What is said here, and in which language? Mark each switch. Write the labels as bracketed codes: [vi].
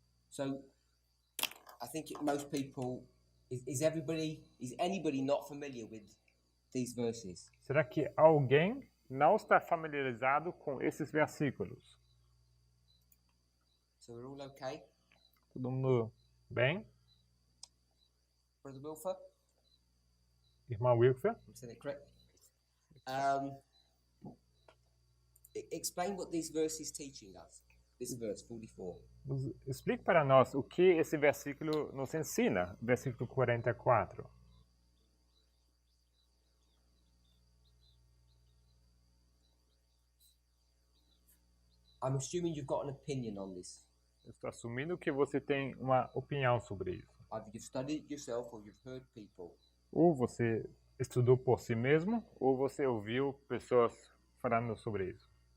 [en] So, I think most people is anybody not familiar with these verses? [pt] Será que alguém não está familiarizado com esses versículos? [en] So we're all okay, [pt] Todo mundo bem? [en] Brother Wilfer? [pt] Irmã Wilfer? [en] I'm saying it correct. Explain what these verses teaching us. This verse 44. [pt] Explique para nós o que esse versículo nos ensina, versículo 44. [en] I'm assuming you've got an opinion on this. [pt] Eu estou assumindo que você tem uma opinião sobre isso. [en] Either you've studied it yourself or you've heard people. [pt] Ou você estudou por si mesmo, ou você ouviu pessoas falando sobre isso.